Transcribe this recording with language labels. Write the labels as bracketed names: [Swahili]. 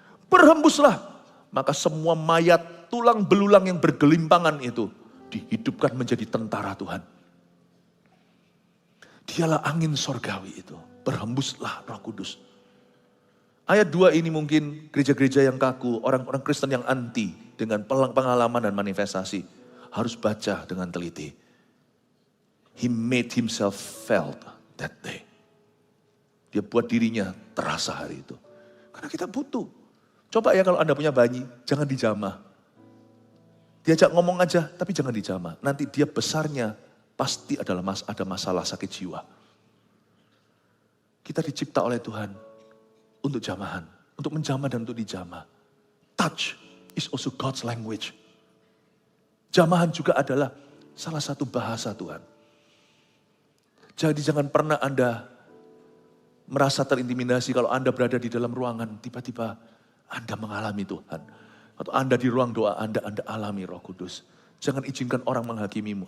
[Indonesian] Berhembuslah, maka semua mayat tulang belulang yang bergelimpangan itu dihidupkan menjadi tentara Tuhan. Dialah angin sorgawi itu, berhembuslah Roh Kudus. Ayat 2 ini mungkin gereja-gereja yang kaku, orang-orang Kristen yang anti dengan pengalaman dan manifestasi harus baca dengan teliti. [English] He made himself felt that day. [Indonesian] Dia buat dirinya terasa hari itu. Karena kita butuh. Coba ya kalau Anda punya bayi, jangan dijamah. Diajak ngomong aja, tapi jangan dijamah. Nanti dia besarnya pasti ada masalah sakit jiwa. Kita dicipta oleh Tuhan untuk jamahan, untuk menjamah dan untuk dijamah. [English] Touch is also God's language. [Indonesian] Jamahan juga adalah salah satu bahasa Tuhan. Jadi jangan pernah Anda merasa terintimidasi kalau Anda berada di dalam ruangan, tiba-tiba Anda mengalami Tuhan. Atau Anda di ruang doa, Anda alami Roh Kudus. Jangan izinkan orang menghakimimu.